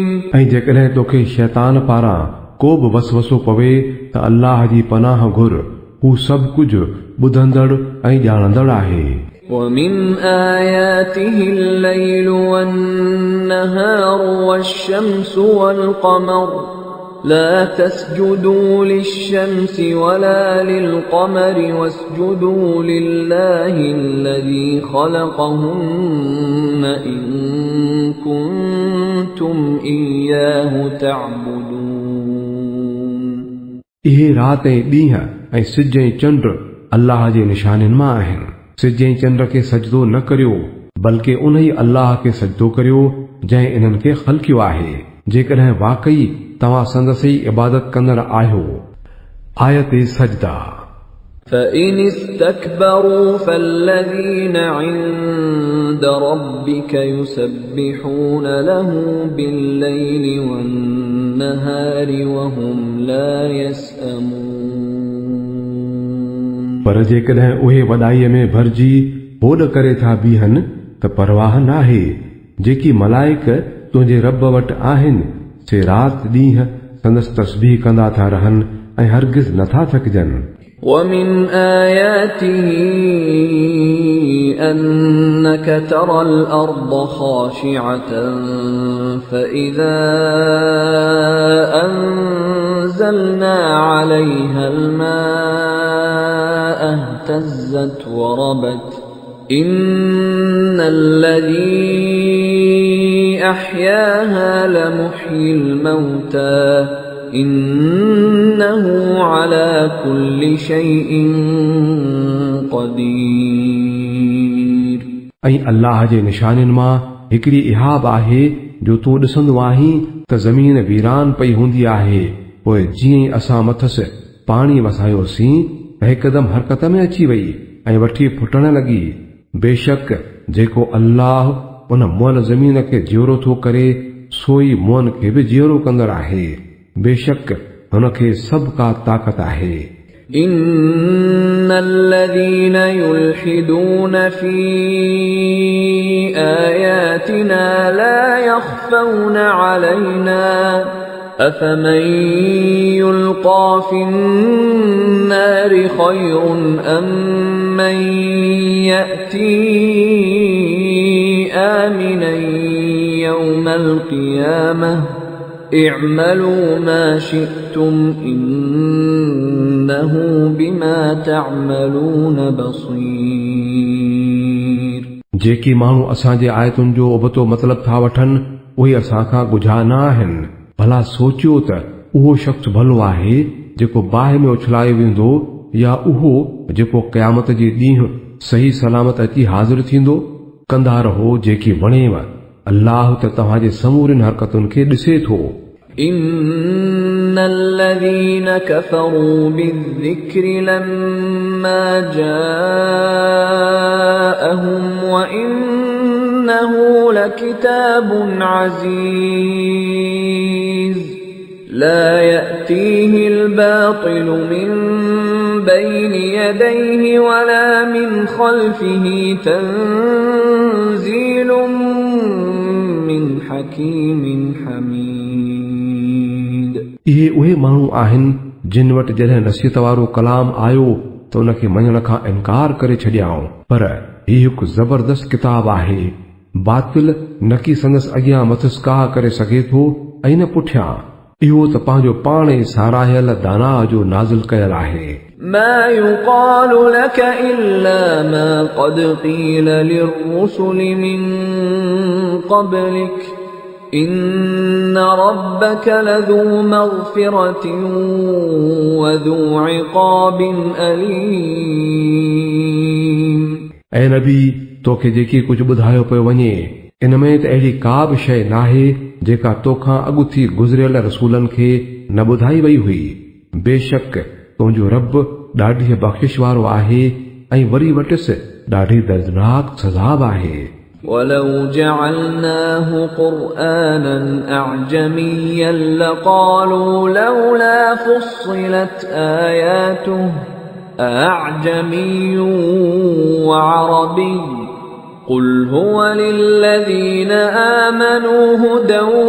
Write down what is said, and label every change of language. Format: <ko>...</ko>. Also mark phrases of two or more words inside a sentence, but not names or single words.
<sd>ऐं जेकॾहिं तोखे शैतान पारां को बि वसवसो पवे त अल्लाह जी पनाह घुर, हू सभु कुझु ॿुधंदड़ ऐं ॼाणंदड़ आहे।</sd> <ar>وَمِنْ آيَاتِهِ اللَّيْلُ وَالنَّهَارُ وَالشَّمْسُ وَالْقَمَرُ لَا تَسْجُدُوا لِلشَّمْسِ وَلَا لِلْقَمَرِ وَاسْجُدُوا لِلَّهِ الَّذِي خَلَقَهُنَّ إِن كُنتُمْ إِيَّاهُ تَعْبُدُونَ</ar> <sd>इहे राति ऐं ॾींहं ऐं सिज ऐं चंड अल्लाह जे निशाननि मां आहिनि। सिज ऐं चंड खे सजदो न करियो, बल्कि उन ई अल्लाह खे सजदो करियो जंहिं इन्हनि खे ख़ल्क़ियो आहे, जेकॾहिं वाकई तव्हां संदसि इबादत कंदड़ आहियो। आयत सजदा।</sd> <ar>فَإِنِ اسْتَكْبَرُوا فَالَّذِينَ عِندَ رَبِّكَ يُسَبِّحُونَ لَهُ بِاللَّيْلِ وَالنَّهَارِ وَهُمْ لَا يَسْأَمُونَ</ar> <sd>पर जेकॾहिं उहे वॾाईअ में भरिजी होॾ करे था बीहनि त परवाह नाहे, जेकी मलाइक तुंहिंजे रब वटि आहिनि से राति ॾींहं संदसि तस्बीह कंदा था रहनि ऐं हरगिज़ नथा थकिजनि।</sd> <ar>وَمِنْ آيَاتِهِ أَنَّكَ تَرَى الْأَرْضَ خَاشِعَةً فَإِذَا أَنزَلْنَا عَلَيْهَا الْمَاءَ اهْتَزَّتْ وَرَبَتْ إِنَّ الَّذِي أَحْيَاهَا لَمُحْيِي الْمَوْتَى إِنَّهُ عَلَى كُلِّ شَيْءٍ قَدِيرٌ</ar> <sd>ऐं अल्लाह जे निशाननि मां हिकिड़ी इहा बि आहे जो तूं ॾिसंदो आहीं त ज़मीन वीरान पई हूंदी आहे, पोइ जीअं ई असां मथसि पाणी वसायोसीं त हिकदमि हरकत में अची वई ऐं वठी फुटण लॻी। बेशक जेको अल्लाह उन मुअल ज़मीन खे जियोरो थो करे, सोई मुअन खे बि जियोरो कंदड़ आहे। बेशक हुनखे सभु का ताक़त आहे।</sd> <ar>إِنَّ الَّذِينَ يُلْحِدُونَ فِي آيَاتِنَا لَا يَخْفَوْنَ عَلَيْنَا أَفَمَن يُلْقَى فِي النَّارِ خَيْرٌ أَم مَّن يَأْتِي آمِنًا يَوْمَ الْقِيَامَةِ اعْمَلُوا مَا شِئْتُمْ إِنَّهُ بِمَا تَعْمَلُونَ بَصِيرٌ</ar> <sd>जेकी माण्हू असांजे आयतुनि जो उबतो मतिलब था वठनि, उहे असां खां ॻुझा न आहिनि। भला सोचियो त उहो शख़्स भलो आहे जेको बाहि में उछलायो वेंदो, या उहो जेको क़यामत जे ॾींहुं सही सलामत अची हाज़िर थींदो। कंदा रहो जेकी वणेव, अल्लाह त तव्हांजे समूरनि हरकतुनि खे ॾिसे थो।</sd> <ar>إِنَّ الَّذِينَ كَفَرُوا بِالذِّكْرِ لَمَّا جَاءَهُمْ وَإِنَّهُ لَكِتَابٌ عَزِيزٌ لَا يَأْتِيهِ الْبَاطِلُ مِنْ بَيْنِ يَدَيْهِ وَلَا مِنْ خَلْفِهِ تَنزِيلٌ مِنْ حَكِيمٍ حَمِيدٍ</ar> <sd>इहे उहे माण्हू आहिनि जिन वटि जॾहिं नसीहत वारो कलाम आयो त उनखे मञण खां इनकार करे छॾियाऊं, पर हीउ हिकु ज़बरदस्त किताब आहे। बातिल न की संदसि अॻियां मथसि काह करे सघे थो ऐं न पुठियां। इहो त पंहिंजो पाण ई साराहियल दाना जो नाज़िल कयल आहे।</sd> <ar>ما يقال لك إلا ما قد قيل للرسل من قبلك إن ربك لذو مغفرة وذو عقاب أليم</ar> <sd>ऐं नबी तोखे जेकी कुझु ॿुधायो पियो वञे, इन में त अहिड़ी का बि शइ नाहे जेका तोखां अॻु थी गुज़रियल रसूलनि खे न ॿुधाई वई हुई। बेशक तुंहिंजो रब ॾाढी बख़्शिश वारो आहे ऐं वरी वटिसि ॾाढी दर्दनाक सज़ा आहे।</sd> <ar>ولو جعلناه قرآنا أعجميا لقالوا لولا فصلت آياته أأعجمي وعربي قل هو للذين آمنوا هدى</ar>